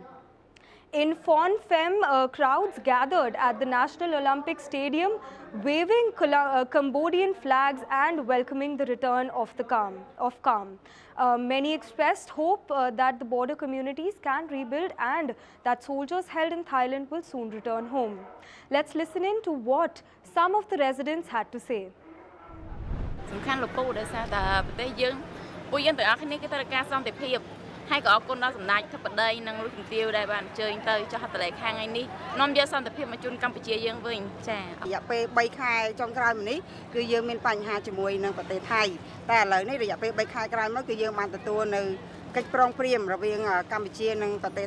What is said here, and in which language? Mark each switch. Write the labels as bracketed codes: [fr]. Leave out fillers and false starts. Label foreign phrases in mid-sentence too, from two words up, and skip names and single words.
[en] In Phnom Penh, crowds gathered at the National Olympic Stadium, waving Cambodian flags and welcoming the return of calm. Many expressed hope that the border communities can rebuild and that soldiers held in Thailand will soon return home. Let's listen in to what some of the residents had to say. [km] សំខាន់លោកពូដោយសារតែប្រទេសយើងពួកយើងទាំងអស់គ្នាគឺត្រូវការសន្តិភាពហើយក៏អរគុណដល់សម្ដេចធិបតីនិងលោកជំទាវដែលបានអញ្ជើញទៅចុះហត្ថលេខាថ្ងៃនេះនាំយកសន្តិភាពមកជូនកម្ពុជាយើងវិញចា៎រយៈពេល3ខែចុងក្រោយមកនេះគឺយើងមានបញ្ហាជាមួយនឹងប្រទេសថៃតែឥឡូវនេះរយៈពេល3ខែក្រោយមកគឺយើងបានទទួលនៅកិច្ចព្រមព្រៀងរវាងកម្ពុជានិងប្រទេស